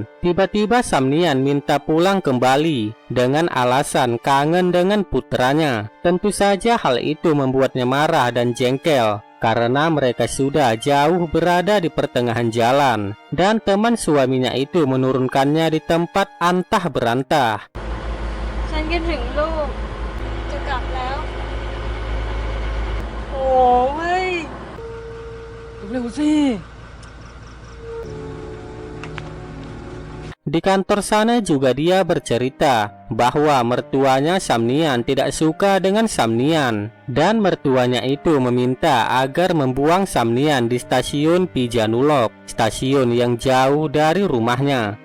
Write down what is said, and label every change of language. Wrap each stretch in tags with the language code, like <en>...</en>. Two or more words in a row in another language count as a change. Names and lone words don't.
<id>Tiba-tiba Samnian minta pulang kembali dengan alasan kangen dengan putranya. Tentu saja hal itu membuatnya marah dan jengkel karena mereka sudah jauh berada di pertengahan jalan dan teman suaminya itu menurunkannya di tempat antah berantah.</id> <th>ฉันคิดถึงลูกจะกลับแล้ว โอ้เว้ย</th> <id>Di kantor sana juga dia bercerita bahwa mertuanya Samnian tidak suka dengan Samnian dan mertuanya itu meminta agar membuang Samnian di stasiun Pijanulok, stasiun yang jauh dari rumahnya.</id>